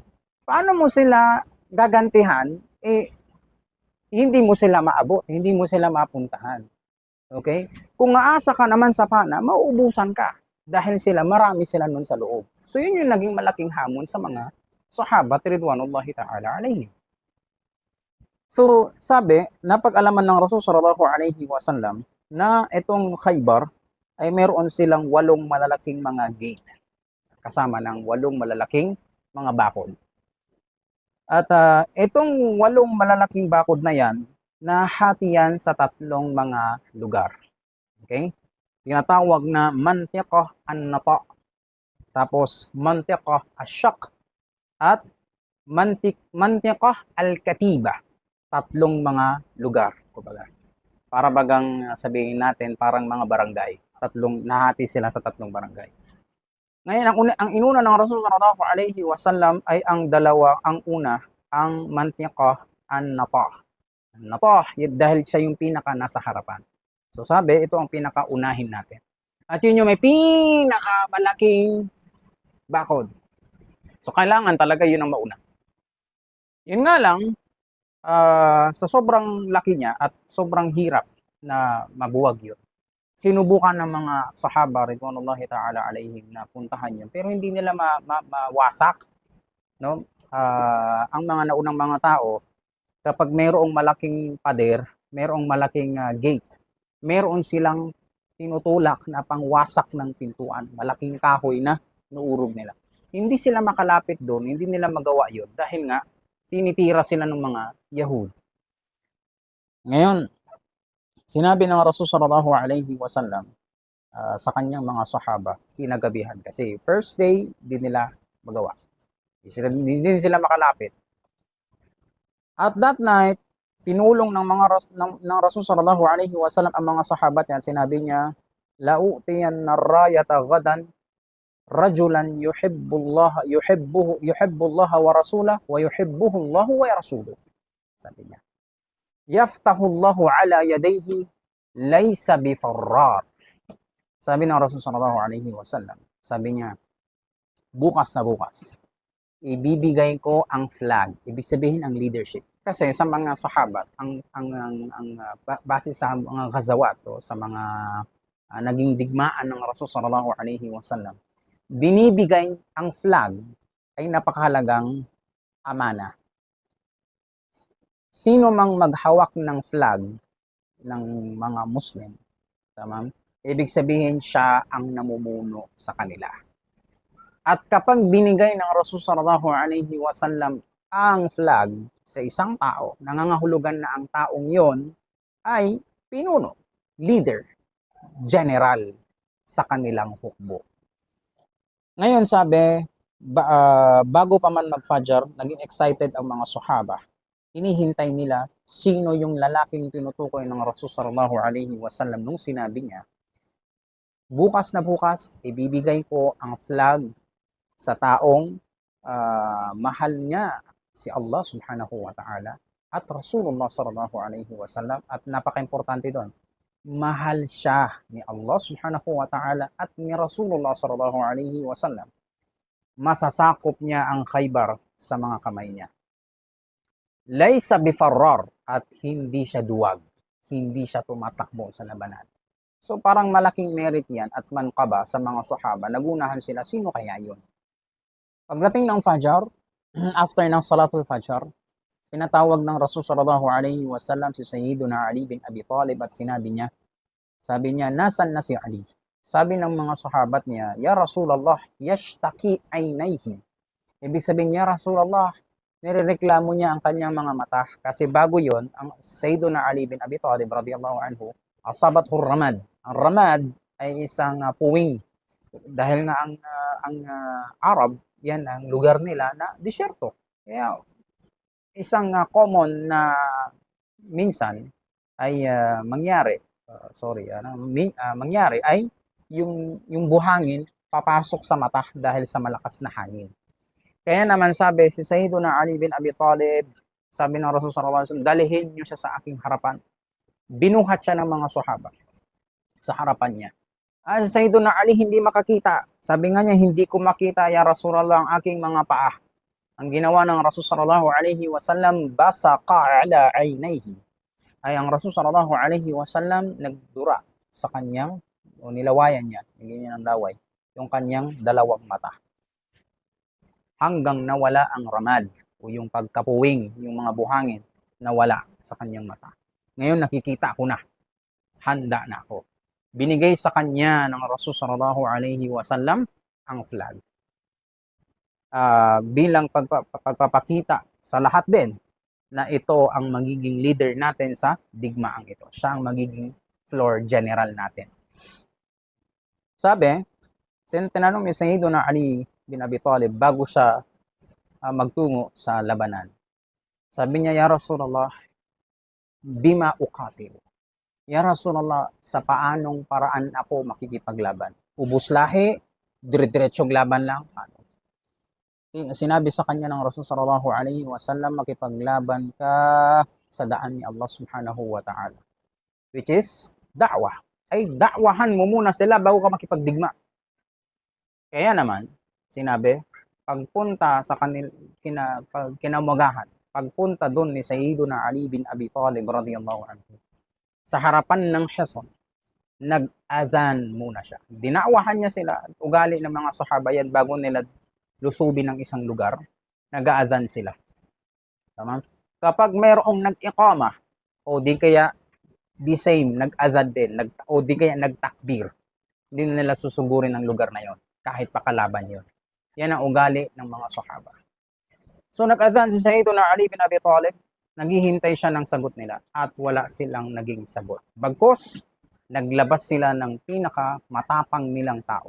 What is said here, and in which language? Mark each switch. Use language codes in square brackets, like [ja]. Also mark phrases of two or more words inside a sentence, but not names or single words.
[tl] Paano mo sila gagantihan? Hindi mo sila maabot, hindi mo sila mapuntahan. Okay? Kung aasa ka naman sa pana, mauubusan ka. Dahil marami sila nun sa loob. So yun yung naging malaking hamon sa mga [ar] صحابة رضوان الله تعالى عليهم. [tl] So sabi, napag-alaman ng [ar] رسول صلى الله عليه وسلم [tl] na itong Khaybar ay meron silang 8 malalaking mga gate. Kasama ng 8 malalaking mga bakod. At itong 8 malalaking bakod na yan, nahati yan sa 3 mga lugar. Okay? Tinatawag na [ar] منطقة النطاة, [tl] tapos [ar] منطقة الشق, [tl] at [ar] منطقة الكتيبة. [tl] 3 mga lugar. Para bagang sabihin natin, parang mga barangay. Nahati sila sa 3 barangay. Ngayon, ang inuna ng [ar] رسول صلى الله عليه وسلم [tl] ay ang una, ang mantiqah an-nata. Dahil siya yung pinaka nasa harapan. So sabi, ito ang pinakaunahin natin. At yun yung may pinakamalaking bakod. So kailangan talaga yun ang mauna. Yun nga lang, sa sobrang laki niya at sobrang hirap na mabuwag yun, sinubukan ng mga [ar] صحابة رضوان الله تعالى عليهم [tl] na puntahan yun, pero hindi nila mawasak. No? Ang mga naunang mga tao, kapag mayroong malaking pader, merong malaking gate. Meron silang tinutulak na pangwasak ng pintuan, malaking kahoy na nuurog nila. Hindi sila makalapit doon, hindi nila magawa yun dahil nga tinitira sila ng mga Yahud. Ngayon, sinabi ng [ar] رسول صلى الله عليه وسلم [tl] sa kanyang mga sahaba, kinagabihan kasi first day, di nila magawa. Hindi sila makalapit. [en] At that night, [tl] tinulong ng [ar] رسول صلى الله عليه وسلم [tl] ang mga sahabat niya. Sinabi niya, [ar] لأعطين الراية غدا رجلا يحب الله ورسوله ويحبه الله ورسوله. [tl] Sabi niya, [ar] يفتح الله على يديه ليس بفرار. [tl] Sabi ng [ar] رسول صلى الله عليه وسلم, [tl] sabi niya, bukas na bukas, ibibigay ko ang flag, ibig sabihin ang leadership. Kasi sa mga sahabat, base sa mga ghazawat, sa mga naging digmaan ng [ar] رسول صلى الله عليه وسلم, [tl] binibigay ang flag ay napakahalagang amana. Sino mang maghawak ng flag ng mga Muslim, tama? Ibig sabihin siya ang namumuno sa kanila. At kapag binigay ng [ar] رسول صلى الله عليه وسلم [tl] ang flag sa isang tao, nangangahulugan na ang taong yon ay pinuno, [en] leader, general [tl] sa kanilang hukbo. Ngayon sabi, bago pa man mag-Fajr, naging excited ang mga sahaba. Hinihintay nila sino yung lalaking tinutukoy ng [ar] رسول صلى الله عليه وسلم [tl] nung sinabi niya, bukas na bukas, ibibigay ko ang flag sa taong mahal niya si [ar] الله سبحانه وتعالى [tl] at [ar] رسول الله صلى الله عليه وسلم, [tl] at napaka-importante doon, mahal siya ni [ar] الله سبحانه وتعالى [tl] at ni [ar] رسول الله صلى الله عليه وسلم. [tl] Masasakop niya ang Khaybar sa mga kamay niya. [ar] ليس بفرار, [tl] at hindi siya duwag, hindi siya tumatakbo sa labanan. So parang malaking merit yan at manqaba sa mga sahaba. Nagunahan sila, sino kaya yun? Pagdating ng Fajr, after ng [ar] صلاة الفجر, [tl] pinatawag ng [ar] رسول صلى الله عليه وسلم [tl] si Sayyiduna Ali bin Abi Talib at sinabi niya, sabi niya, nasan na si Ali? Sabi ng mga sahabat niya, [ar] يا رسول الله، يشتكي عينيه. [tl] Ibig sabihin niya, Rasulullah, nirereklamo niya ang kanyang mga mata. Kasi bago yon, ang Sayyiduna Ali bin Abi Talib [ar] رضي الله عنه، أصابته رمد. [tl] Ang ramad ay isang puwing. Dahil nga ang Arab, yan ang lugar nila na disyerto. Kaya isang common na minsan ay mangyari ay yung buhangin papasok sa mata dahil sa malakas na hangin. Kaya naman sabi si Sayyiduna Ali bin Abi Talib, sabi ng [ar] رسول صلى الله عليه وسلم, [tl] dalihin niyo siya sa aking harapan. Binuhat siya ng mga sahaba sa harapan niya. Si Sayyiduna Ali hindi makakita. Sabi nga niya, hindi ko makita [ar] يا رسول الله [tl] ang aking mga paa. Ang ginawa ng [ar] رسول صلى الله عليه وسلم، بصق على عينيه. [tl] Ay ang [ar] رسول صلى الله عليه وسلم [tl] nagdura sa kanyang, o nilawayan niya, bigyan niya ng laway, yung kanyang dalawang mata. Hanggang nawala ang ramad, o yung pagkapuwing, yung mga buhangin, nawala sa kanyang mata. Ngayon nakikita ko na, handa na ako. Binigay sa kanya ng [ar] رسول صلى الله عليه وسلم [tl] ang flag. Bilang pagpapakita sa lahat din na ito ang magiging leader natin sa digmaang ito. Siya ang magiging [en] floor general [tl] natin. Sabi, tinanong ni Sayyiduna Ali bin Abi Talib bago siya magtungo sa labanan. Sabi niya, [ar] يا رسول الله، بما أقاتل. يا رسول الله, [tl] sa paanong paraan ako makikipaglaban? Ubus lahi, dire-diretsong laban lang? Sinabi sa kanya ng [ar] رسول صلى الله عليه وسلم, [tl] makipaglaban ka sa daan ni [ar] الله سبحانه وتعالى. [en] Which is, [tl] da'wah. Ay, da'wahan mo muna sila bago ka makipagdigma. Kaya naman, sinabi, pagpunta sa kinamagahan, pagpunta doon ni Sayyiduna Ali bin Abi Talib [ar] رضي الله عنه, [tl] sa harapan ng Hisan, nag-adhan muna siya. Dinawahan niya sila, ugali ng mga sahaba yan bago nila lusubin ng isang lugar, nag-adhan sila. Tama? Kapag mayroong nag-iqama, o di kaya [en] the same, [tl] nag-azad din, o di kaya nagtakbir. Hindi nila susugurin ang lugar na yon kahit pakalaban yon. Yan ang ugali ng mga sahaba. So nag-adhan si Sayyiduna Ali bin Abi Talib, naghihintay siya ng sagot nila at wala silang naging sagot. Bagkus, naglabas sila ng pinaka matapang nilang tao.